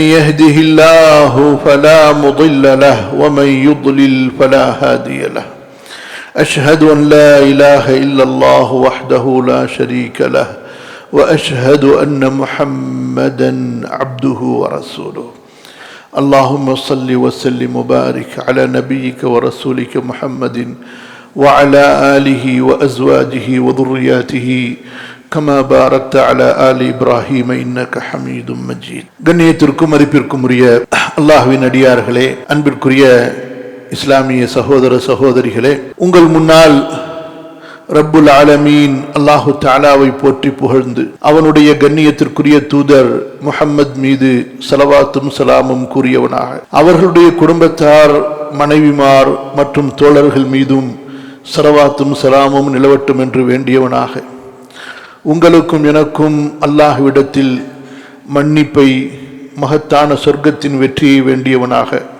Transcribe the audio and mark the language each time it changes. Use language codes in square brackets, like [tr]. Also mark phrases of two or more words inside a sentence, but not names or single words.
[ar] يهده الله فلا مضل له ومن يضلل فلا هادي له أشهد أن لا إله إلا الله وحده لا شريك له وأشهد أن محمدا عبده ورسوله اللهم صل وسلم وبارك على نبيك ورسولك محمد وعلى آله وأزواجه وذرياته كما باركت على آل إبراهيم إنك حميد مجيد. [ta] கண்ணியத்திற்கும் மதிப்பிற்கும் உரிய அல்லாஹ்வின் அடியார்களே, அன்பிற்குரிய இஸ்லாமிய சகோதர சகோதரிகளே, உங்கள் முன்னால் [ar] رب العالمين الله [ta] தஆலாவை போற்றி புகழ்ந்து அவனுடைய கண்ணியத்திற்குரிய தூதர் முஹம்மது மீது ஸலவாத்தும் ஸலாமும் கூறியவனாக, அவர்களுடைய குடும்பத்தார், மனைவிமார் மற்றும் தோழர்கள் மீதும் ஸலவாத்தும் ஸலாமும் நிலவட்டும் என்று வேண்டியவனாக, உங்களுக்கும் எனக்கும் அல்லாஹ்விடத்தில் மன்னிப்பை, மகத்தான சொர்க்கத்தின் வெற்றியை வேண்டியவனாக,